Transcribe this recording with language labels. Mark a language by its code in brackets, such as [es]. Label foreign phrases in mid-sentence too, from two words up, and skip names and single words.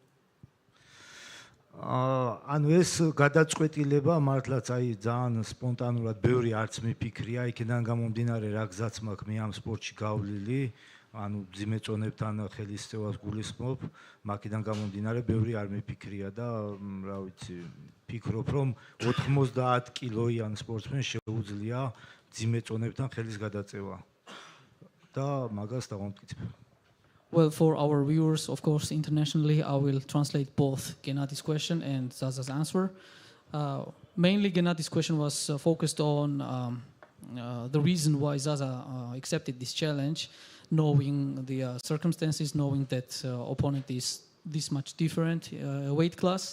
[ka] ანუ ეს გადაწყვეტილება მართლაც აი ძალიან სპონტანურად ბევრი არც მიფიქრია, იქიდან გამომდინარე რა გზაც მაქვს მე ამ სპორტში გავლილი, ანუ ძიმეწონებთან ხელისწევას გულისხმობ, მაგიდან გამომდინარე ბევრი არ მიფიქრია და რა ვიცი, ფიქრობ რომ 90 კილოიან სპორტსმენს შეუძლია ძიმეწონებთან ხელის გადაწევა და მაგას დავამტკიცებ. [en] Well, for our viewers, of course, internationally, I will translate both Gennady's question and Zaza's answer. Mainly, Gennady's question was focused on the reason why Zaza accepted this challenge, knowing the circumstances, knowing that opponent is this much different weight class.